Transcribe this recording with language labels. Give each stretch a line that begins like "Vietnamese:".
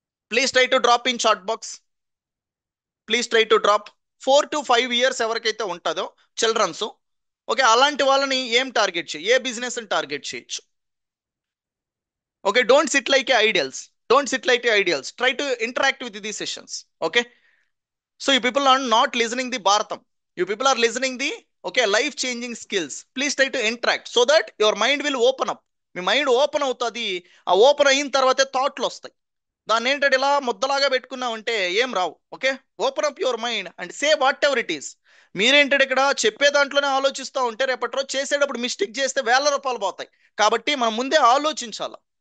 English: Please try to drop in chat box. Please try to drop. 4 to 5 years
Telugu: ఎవరికైతే ఉంటుందో children's, okay, అలాంటి వాళ్ళని ఏం టార్గెట్ చేయి, ఏ బిజినెస్ టార్గెట్ చేయొచ్చు.
English: Okay, don't sit like a ideals. Don't sit like a ideals, try to interact with the sessions. Okay, so you people are not listening the bharatam, you people are listening the okay life changing skills. Please try to interact so that your mind will open up.
Telugu: మీ mind open అవుతుంది. ఆ open అయిన తర్వాతే థాట్లు వస్తాయి. దాన్ని ఏంటంటే ఇలా ముద్దలాగా పెట్టుకున్నామంటే ఏం రావు. Okay,
English: Open up your mind and say whatever it is.
Telugu: మీరేంటంటే ఇక్కడ చెప్పే దాంట్లోనే ఆలోచిస్తూ ఉంటే రేపటి రోజు చేసేటప్పుడు మిస్టేక్ చేస్తే ₹1,000 పోతాయి. కాబట్టి మనం ముందే ఆలోచించాలి.